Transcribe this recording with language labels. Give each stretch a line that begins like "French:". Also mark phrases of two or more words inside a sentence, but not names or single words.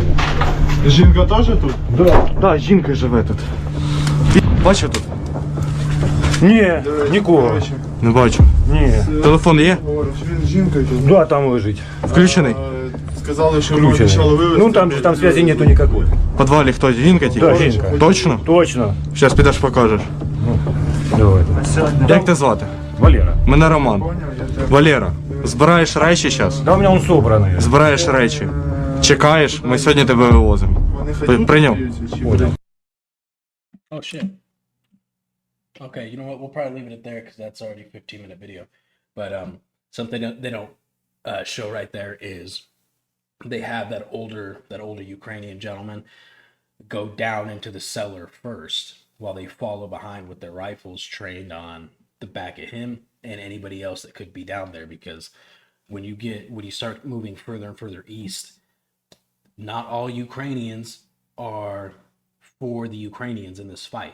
Ukrainian: Жінка теж тут? Да. Так, жінка живе тут. Бачив тут? Ні, нікого. Не бачу. Ні. Телефон є? Говориш, він з жінкою тут. Да, там лежить. Включений? Сказали, що ми обіцяли вивезти.
Russian: Ну там связи нету никакой.
Ukrainian: В підвалі хто? Жінка тільки? Да, жінка. Точно? Точно. Зараз підеш покажеш. Давай. Як тебе звати? Валера. Мене Роман. Валера, збираєш речі зараз?
Russian: Да у меня он собранный.
Ukrainian: Збираєш речі. Чекаєш, ми сьогодні тебе вивозимо. Вони ходять, Прийняв?
Russian: Понял.
English: Oh shit. Okay, you know what? We'll probably leave it there because that's already a 15-minute video. But something they don't show right there is they have that older Ukrainian gentleman go down into the cellar first while they follow behind with their rifles trained on the back of him and anybody else that could be down there, because when you start moving further and further east, not all Ukrainians are for the Ukrainians in this fight.